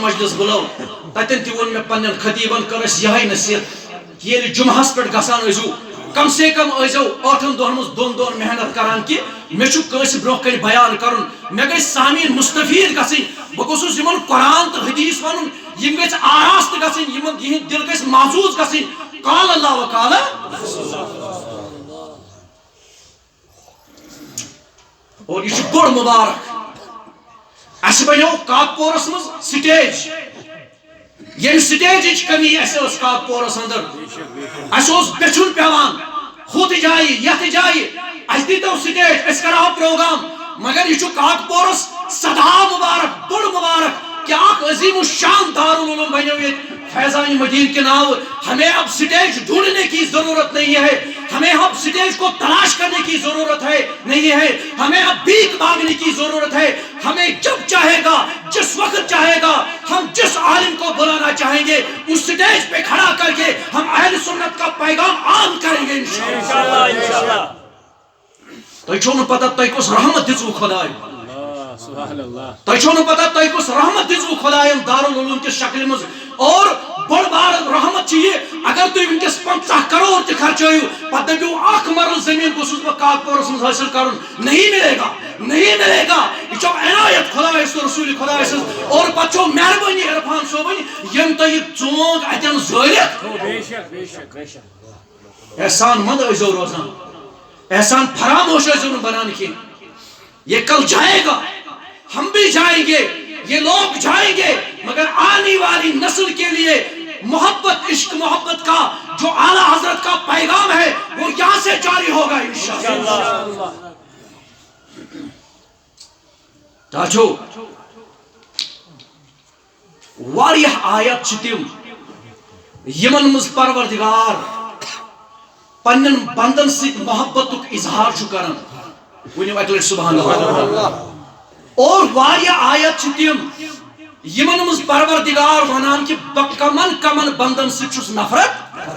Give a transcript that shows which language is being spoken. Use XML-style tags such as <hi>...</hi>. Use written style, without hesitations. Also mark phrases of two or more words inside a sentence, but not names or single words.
<ks>مجلس بُلٲو تتٮ۪ن تہِ ووٚن مےٚ پننٮ۪ن خطیٖبن کٔر اَسہِ یِہے نصیحت کہ ییٚلہِ جُمعہس پٮ۪ٹھ گژھان ٲسِو کم سے کم ٲسۍزیو ٲٹھن دۄہن منٛز دۄن دۄہن محنت کران کہ مےٚ چھُ کٲنٛسہِ برونٛہہ کنہِ بیان کرُن مےٚ گژھِ سامعیٖن مستفیٖد گژھٕنۍ بہٕ گوٚژھُس یِمن قرآن تہٕ حدیث ونُن یِم گژھِ آراستہٕ گژھٕنۍ یِمن یِہٕنٛدۍ دل گژھِ محظوظ گژھٕنۍ</ks> <ar>قال اللہ و قال</ar> <ks>اور یہ چھُ بوٚڑ مُبارک اسہِ بنیو کاکپورس منٛز سٹیج ییٚمہِ سٹیجٕچ کمی اسہِ ٲس کاکپورس اندر اسہِ اوس بیچھُن پیوان ہُتھ جایہِ یتھ جایہِ اسہِ دیٖتو سٹیج أسۍ کرہاو پروگرام مگر یہ چھُ کاکپورس سدا مبارک بوٚڑ مبارک کہ اکھ عظیم الشان دارالعلوم بنیو ییٚتہِ</ks> <ur>فیضان مدین کے نام ہمیں اب سٹیج ڈھونڈنے کی ضرورت نہیں ہے ہمیں اب سٹیج کو تلاش کرنے کی ضرورت ہے نہیں ہے ہمیں اب بھیک مانگنے کی ضرورت ہے ہمیں جب چاہے گا جس وقت چاہے گا ہم جس عالم کو بلانا چاہیں گے اس سٹیج پہ کھڑا کر کے ہم اہل سنت کا پیغام عام کریں گے انشاءاللہ</ur> <ks>تۄہہِ چھو نہٕ پتہ تۄہہِ کُس رحمت دِژوٕ خۄداے تۄہہِ چھو نہٕ پتہ تۄہہِ کُس رحمت دِژوٕ خۄداین دارالعلوم کِس شکلہِ منٛز اور بڑ بار رحمت چھِ یہِ اگر تُہۍ وٕنکٮ۪س 50 کروڑ تہِ خرچٲیِو پتہٕ دٔپِو اکھ مرل زٔمیٖن گوٚژھُس بہٕ کاکپورس منٛز حٲصِل کرُن</ks> <ur>نہیں ملے گا</ur> <ks>یہ چھو عنایت خۄداے سٕنٛز رسوٗلِ خۄداے سٕنٛز اور پتہٕ چھو مہربٲنی عرفان صٲبٕنۍ ییٚمۍ تۄہہِ یہِ ژونٛگ اتٮ۪ن زٲلِتھ احسان مند ٲسۍزیو روزان احسان فراموش ٲسۍزیو نہٕ بنان کینٛہہ</ks> <ur>یہ کل جائے گا ہم بھی جائیں گے یہ لوگ جائیں گے مگر آنے والی نسل کے لیے محبت عشق محبت کا جو اعلیٰ حضرت کا پیغام ہے وہ یہاں سے جاری ہوگا انشاءاللہ</ur> <ks>تاچو واریہ آیت چھِ تِم یمن مز پروردگار پنن بندن ست محبت اظہار چھ کران ونیو اکلٹ</ks> <ar>سبحان اللہ</ar> <ks>اور واریہ آیت چھ تم یمن مز پروردگار ونان کہ کمن کمن بندن ست چھس نفرت</ks>